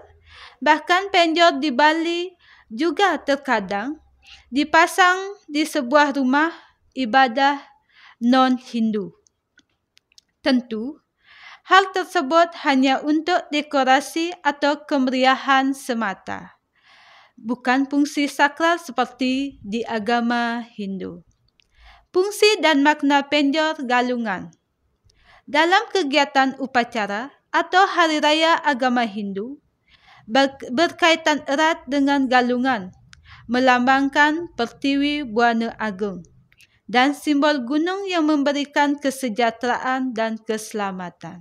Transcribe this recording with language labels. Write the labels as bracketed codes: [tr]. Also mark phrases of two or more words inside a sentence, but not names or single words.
[id] Bahkan penjor di Bali juga terkadang dipasang di sebuah rumah ibadah non-Hindu. Tentu, hal tersebut hanya untuk dekorasi atau kemeriahan semata, bukan fungsi sakral seperti di agama Hindu. Fungsi dan makna penjor galungan. Dalam kegiatan upacara atau hari raya agama Hindu, berkaitan erat dengan galungan, melambangkan Pertiwi Buana Agung, dan simbol gunung yang memberikan kesejahteraan dan keselamatan.